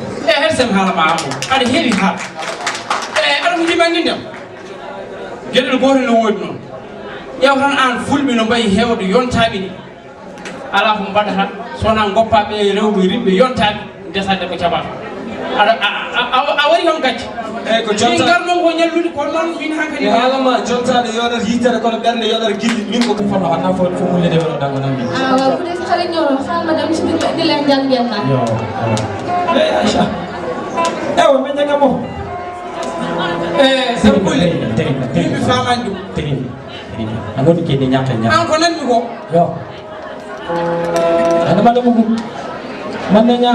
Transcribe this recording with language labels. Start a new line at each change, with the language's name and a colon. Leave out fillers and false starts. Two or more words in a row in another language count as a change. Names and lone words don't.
Fula: hersem haalama amadou aɗa heewi haal aɗa ko jimandi ndem gueɗel gotel no woodi noon ƴew tan an fulɓe no mbayi hewde yontaɓe ni ala ko mbaɗata sowona goppaɓe rewɓe riɓɓe yontaɓe desade ko caɓata a wari kam gacci eyyi ko jonta garnon ko ñallude ko noon min hankadi haalama jontaɗo yoɗata yitere kono ɓernde yoɗata gilli min ko fono hanna fo mulle de wona dango nan min
Wolof: waaw bu dee xale ñoro xama dem ci biir di leen jàngel na
Fula: eyyi Aïcha ewa ɓe ñaga mo sabu ɓulli yimɓe faman ɗum anoni kede ñaka ñaka an ko nanmi ko yo ana mala mugu manne ña